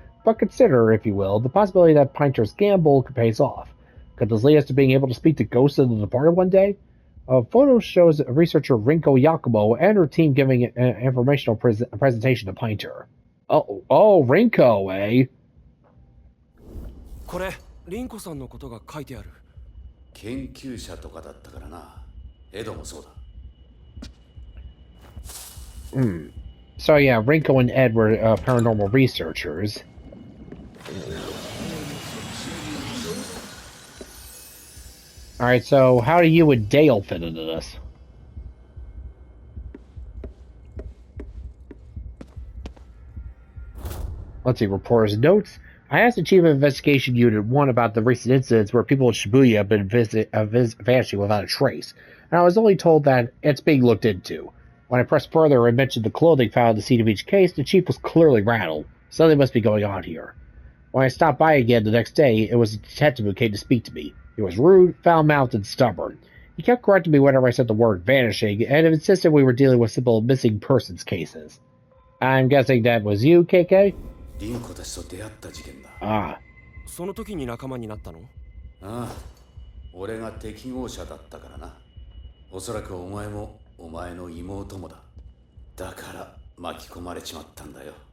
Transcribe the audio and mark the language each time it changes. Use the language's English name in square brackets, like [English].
[English] But consider, if you will, the possibility that Pinter's gamble could pay off. Could this lead us to being able to speak to ghosts of the departed one day? A photo shows researcher Rinko Yakumo and her team giving an informational presentation to Pinter. Oh, Rinko, eh? [Japanese] これリンコさんのことが書いてある。研究者とかだったからな。エドもそうだ。 [English] So yeah, Rinko and Ed were paranormal researchers. Alright, so how do you and Dale fit into this? Let's see, reporter's notes. I asked the Chief of Investigation Unit 1 about the recent incidents where people in Shibuya have been vanishing without a trace, and I was only told that it's being looked into. When I pressed further and mentioned the clothing found at the scene of each case, the Chief was clearly rattled. Something must be going on here. When I stopped by again the next day, it was a detective who came to speak to me. He was rude, foul-mouthed, and stubborn. He kept correcting me whenever I said the word vanishing, and insisted we were dealing with simple missing persons cases. I'm guessing that was you, KK? [Japanese] リンコたちと出会った事件だ。 Ah. その時に仲間になったの？ああ、俺が適合者だったからな。おそらくお前もお前の妹もだ。だから巻き込まれちまったんだよ。